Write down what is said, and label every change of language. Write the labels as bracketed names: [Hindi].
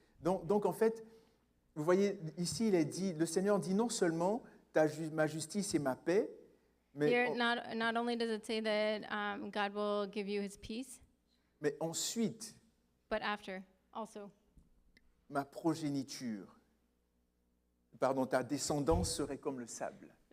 [French] Donc en fait, vous voyez, ici, le Seigneur dit non seulement ma justice et ma paix, mais, [English] Here, not only does it say that God will give you His peace, [French] mais ensuite, [English] but after also [French] ma progéniture, ta descendance serait comme le sable.